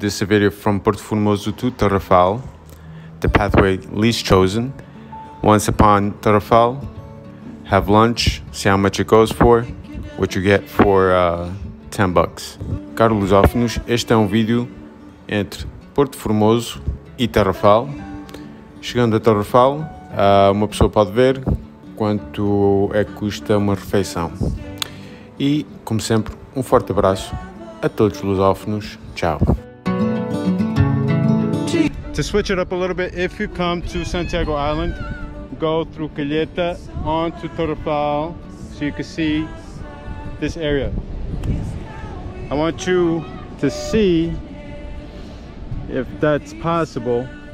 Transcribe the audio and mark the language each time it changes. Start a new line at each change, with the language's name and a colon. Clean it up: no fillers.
English: This is a video from Porto Formoso to Tarrafal, the pathway least chosen. Once upon Tarrafal, have lunch, see how much it goes for, what you get for $10.
Portuguese: Caros lusófonos, este é um vídeo entre Porto Formoso e Tarrafal. Chegando a Tarrafal, uma pessoa pode ver quanto é que custa uma refeição. E, como sempre, um forte abraço a todos os lusófonos. Tchau.
English: To switch it up a little bit, if you come to Santiago Island, go through Calheta onto Tarrafal so you can see this area. I want you to see if that's possible.